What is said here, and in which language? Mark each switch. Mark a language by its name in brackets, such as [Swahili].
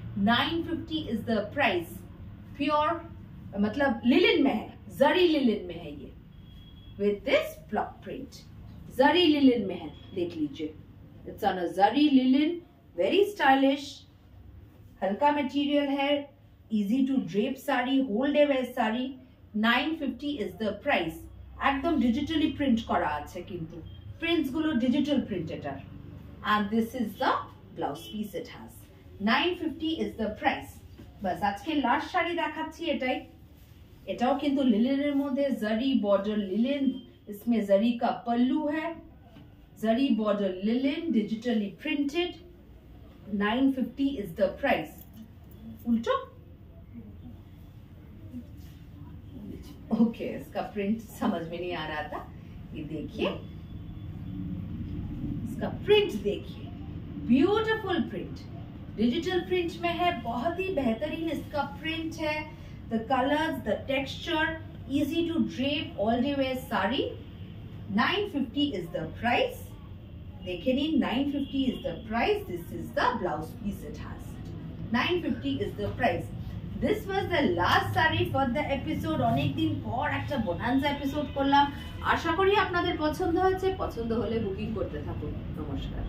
[English] 950 is the price. [Hindi] Pure मतलब linen में है, जरी लिलिन में है ये with this block print. Zari linen में है, देख लीजिए [English] It's on a zari linen, very stylish. [Hindi] हल्का मटेरियल है, [English] Easy to drape sari, whole day wear sari. 950 is the price. [Hindi] एकदम डिजिटली प्रिंट करा [Bangla] আছে, কিন্তু প্রিন্টস গুলো ডিজিটাল প্রিন্ট এটার। [English] and this is the blouse piece it has। 950 is the price। [Hindi] बस [Bangla] আজকে লাস্ট শাড়ি দেখাচ্ছি এটাই। এটাও কিন্তু লিনেনের মধ্যে, [Hindi] जरी बॉर्डर लिनन, इसमें जरी का पल्लू है, जरी border linen, digitally printed. [English] 950 is the price। [Hindi] उल्टो ओके, इसका प्रिंट समझ में नहीं आ रहा था। ये देखिए इसका प्रिंट देखिए, ब्यूटीफुल प्रिंट, डिजिटल प्रिंट में है। बहुत ही बेहतरीन इसका प्रिंट है। [English] The colours, the texture, easy to drape all day wear sari. 950 is the price। [Hindi] देखिए नहीं, [English] 950 is the price। This is the blouse piece it has। 950 is the price। This was the last saree for the episode। [Bangla] অনেক দিন পর একটা bonanza episode করলাম। আশা করি আপনাদের পছন্দ হয়েছে। পছন্দ হলে বুকিং করতে থাকুন। নমস্কার।